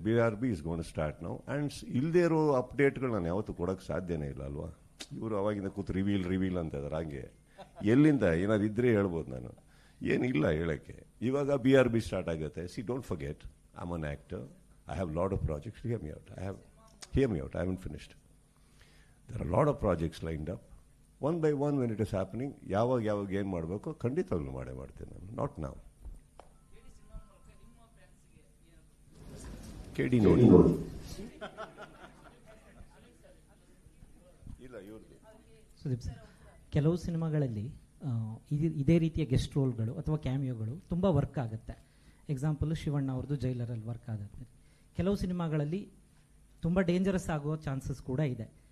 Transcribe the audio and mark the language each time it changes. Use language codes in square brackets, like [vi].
[en] BRB is gone start [kn] ನಾವು. And ಇಲ್ಲದೇ ಇರೋ ಅಪ್ಡೇಟ್ಗಳು ನಾನು ಯಾವತ್ತೂ ಕೊಡೋಕ್ಕೆ ಸಾಧ್ಯನೇ ಇಲ್ಲ ಅಲ್ವಾ. ಇವರು ಅವಾಗಿಂದ ಕೂತು ರಿವೀಲ್ ಅಂತ ಇದ್ದಾರೆ. ಹಾಗೆ ಎಲ್ಲಿಂದ ಏನಾದ್ರು ಇದ್ರೆ ಹೇಳ್ಬೋದು, ನಾನು ಏನಿಲ್ಲ ಹೇಳೋಕ್ಕೆ. ಇವಾಗ BRB ಸ್ಟಾರ್ಟ್ ಆಗುತ್ತೆ. [en] Don't forget, I am an actor, I have lot of projects. Hear me out, I haven't finished. There are a lot of projects lined up. One by one when it is happening, [kn] ಯಾವಾಗ ಏನು ಮಾಡಬೇಕು ಖಂಡಿತವಾಗ್ಲೂ ಮಾಡ್ತೀನಿ ನಾನು. Not ನಾವು. KD ನೋಡಿ ಇಲ್ಲ ಇವ್ರದ್ದು. ಸುದೀಪ್ ಸರ್, ಕೆಲವು ಸಿನಿಮಾಗಳಲ್ಲಿ ಇದೇ ರೀತಿಯ ಗೆಸ್ಟ್ ರೋಲ್ಗಳು ಅಥವಾ ಕ್ಯಾಮಿಯೋಗಳು ತುಂಬ ವರ್ಕ್ ಆಗುತ್ತೆ. ಎಕ್ಸಾಂಪಲ್ ಶಿವಣ್ಣ ಅವ್ರದ್ದು ಜೈಲರಲ್ಲಿ ವರ್ಕ್ ಆಗುತ್ತೆ. ಕೆಲವು ಸಿನಿಮಾಗಳಲ್ಲಿ ತುಂಬ ಡೇಂಜರಸ್ ಆಗೋ ಚಾನ್ಸಸ್ ಕೂಡ ಇದೆ.